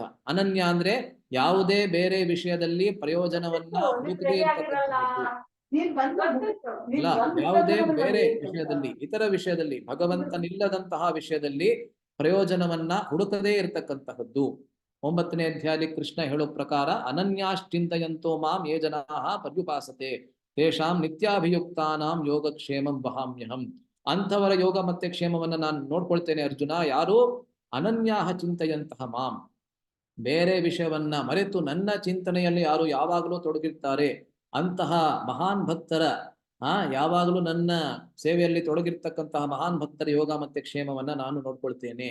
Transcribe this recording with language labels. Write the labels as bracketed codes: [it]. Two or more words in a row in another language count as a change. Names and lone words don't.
[kn] ಅನನ್ಯ ಅಂದ್ರೆ ಯಾವುದೇ ಬೇರೆ ವಿಷಯದಲ್ಲಿ ಪ್ರಯೋಜನವನ್ನ ಹುಡುಕದೇ ಇರ್ತಕ್ಕಂಥದ್ದು. ಅಲ್ಲ, ಯಾವುದೇ ಬೇರೆ ವಿಷಯದಲ್ಲಿ, ಇತರ ವಿಷಯದಲ್ಲಿ, ಭಗವಂತನಿಲ್ಲದಂತಹ ವಿಷಯದಲ್ಲಿ ಪ್ರಯೋಜನವನ್ನ ಹುಡುಕದೇ ಇರತಕ್ಕಂತಹದ್ದು. 9ನೇ ಅಧ್ಯಾಯದಲ್ಲಿ ಕೃಷ್ಣ ಹೇಳೋ ಪ್ರಕಾರ [sa] ಅನನ್ಯಾಶ್ಚಿಂತಯಂತೋ ಮಾಂ ಯೇ ಜನಾಃ ಪರ್ಯುಪಾಸತೆ ತೇಷಾಂ ನಿತ್ಯಾಭಿಯುಕ್ತಾನಾಂ ಯೋಗಕ್ಷೇಮಂ ವಹಾಮ್ಯಹಂ. [kn] ಅಂಥವರ ಯೋಗ ಮತ್ತೆ ಕ್ಷೇಮವನ್ನ ನಾನು ನೋಡ್ಕೊಳ್ತೇನೆ ಅರ್ಜುನ. ಯಾರು [sa] ಅನನ್ಯಾಹ ಚಿಂತೆಯಂತಹ ಮಾಂ, [kn] ಬೇರೆ ವಿಷಯವನ್ನ ಮರೆತು ನನ್ನ ಚಿಂತನೆಯಲ್ಲಿ ಯಾರು ಯಾವಾಗಲೂ ತೊಡಗಿರ್ತಾರೆ ಅಂತಹ ಮಹಾನ್ ಭಕ್ತರ ಯಾವಾಗಲೂ ನನ್ನ ಸೇವೆಯಲ್ಲಿ ತೊಡಗಿರ್ತಕ್ಕಂತಹ ಮಹಾನ್ ಭಕ್ತರ ಯೋಗ ಮತ್ತೆ ಕ್ಷೇಮವನ್ನ ನಾನು ನೋಡ್ಕೊಳ್ತೇನೆ.